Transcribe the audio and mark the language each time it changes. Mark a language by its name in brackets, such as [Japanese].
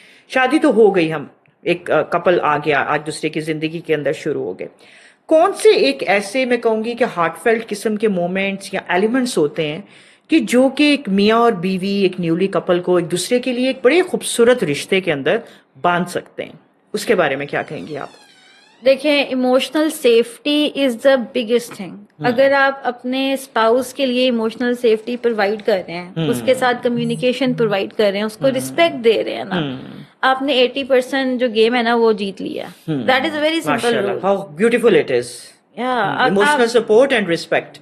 [Urdu] شادی تو ہو گئی, ہم ایک کپل آ گیا, آج دوسرے کی زندگی کے اندر شروع ہو گئے. کون سے ایک ایسے میں کہوں گی کہ ہارٹ فیلٹ قسم کے مومنٹس یا ایلیمنٹس ہوتے ہیں کہ جو کہ ایک میاں اور بیوی, ایک نیولی کپل کو ایک دوسرے کے لیے ایک بڑے خوبصورت رشتے کے اندر باندھ سکتے ہیں؟ اس کے بارے میں کیا کہیں گی آپ؟ دیکھیں, [English] Emotional safety is the biggest thing. [Urdu] اگر آپ اپنے اسپاؤس کے لیے ایموشنل سیفٹی پرووائڈ کر رہے ہیں, اس کے ساتھ کمیونیکیشن پرووائڈ کر رہے ہیں, اس کو رسپیکٹ دے رہے ہیں نا, آپ نے 80% جو گیم ہے نا وہ جیت لیا. [English] That is a very simple rule. How beautiful it is. Emotional support and respect.